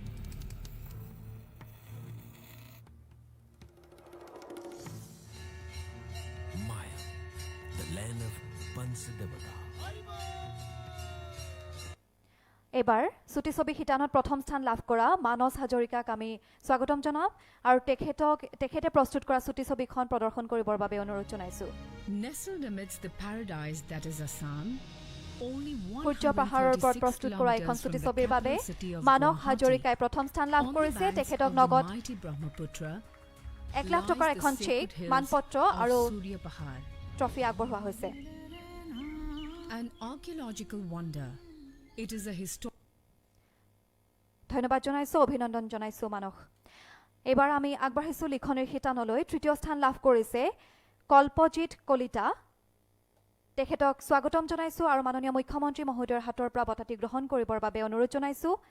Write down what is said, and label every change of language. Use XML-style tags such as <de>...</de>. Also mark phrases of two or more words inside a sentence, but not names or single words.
<as>এবাৰ ছুটি ছবি শিতানত প্ৰথম স্থান লাভ কৰা মানস হাজৰিকাক আমি স্বাগতম জনাম আৰু তেখেতে প্ৰস্তুত কৰা ছুটি ছবিখন প্ৰদৰ্শন কৰিবৰ বাবে অনুৰোধ জনাইছো</as> <en>Nestled amidst the paradise that is Assam, only</en> <as>সূৰ্য পাহাৰৰ ওপৰত প্ৰস্তুত কৰা এখন ছুটি ছবিৰ বাবে মানস হাজৰিকাই প্ৰথম স্থান লাভ কৰিছে তেখেতক নগদ 1,00,000 টকাৰ এখন চেক মানপত্ৰ আৰু ট্ৰফি আগবঢ়োৱা হৈছে</as> <en>An archaeological wonder. It is a</en> <as>ধন্যবাদ জনাইছো অভিনন্দন জনাইছো মানস এবাৰ আমি আগবাঢ়িছো লিখনিৰ শিতানলৈ তৃতীয় স্থান লাভ কৰিছে কল্পজিত কলিতা তেখেতক স্বাগতম জনাইছো আৰু মাননীয় মুখ্যমন্ত্ৰী মহোদয়ৰ হাতৰ পৰা বঁটাটি গ্ৰহণ কৰিবৰ বাবে অনুৰোধ জনাইছো</as>